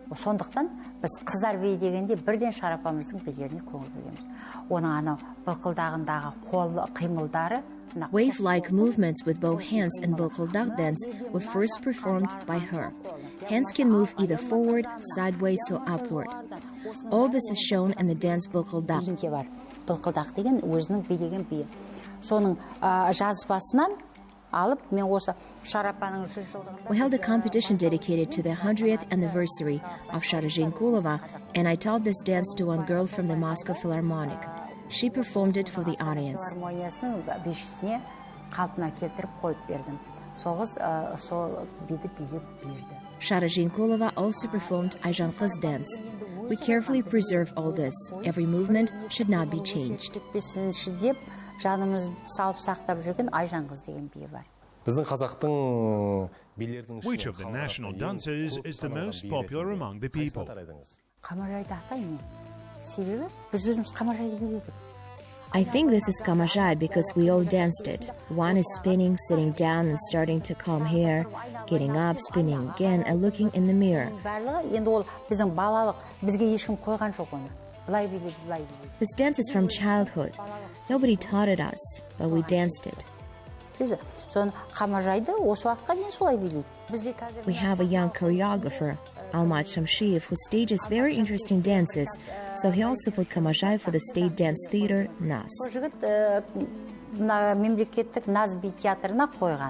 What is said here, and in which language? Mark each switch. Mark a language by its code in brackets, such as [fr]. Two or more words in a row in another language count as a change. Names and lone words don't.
[en] Wave-like movements with both hands and bokıldak dance were first performed by her. Hands can move either forward, sideways, or upward. All this is shown in the dance bokıldak. [kk] былқылдақ деген өзінің билеген биі. Соның жазбасынан алып мен осы Шарапаның 100 жылдығында [en] We held a competition dedicated to the 100th anniversary of Sharazinkulova, and I taught this dance to one girl from the Moscow Philharmonic. She performed it for the audience. [kk] Филармониясының бишісіне қалпына келтіріп қойып бердім. Соғыз сол биді билеп берді. [en] Sharazinkulova also performed Ayjanqız dance. We carefully preserve all this. Every movement should not be changed. [kk] Кетпесінші деп жанымыз салып сақтап жүрген Айжанқыз деген биі бар. [en] Which of the national dances is the most popular among the people? [kk] Қамажайды атаймын мен. Себебі біз өзіміз қамажайды биледік. [en] I think this is Kamajai because we all danced it. One is spinning, sitting down and starting to comb hair, getting up, spinning again, and looking in the mirror. [kk] Барлығы енді ол біздің балалық, бізге ешкім қойған жоқ оны. Былай биледі, былай биледі. [en] This dance is from childhood. Nobody taught it us, but we danced it. [kk] Соны қамажайды осы уақытқа дейін солай билейді. [en] We have a young choreographer, Almat Shamshiyev, who stages very interesting dances, so he also put Kamajai for the State Dance Theater, NAS. [kk] Жігіт мемлекеттік NAS би театрына қойған.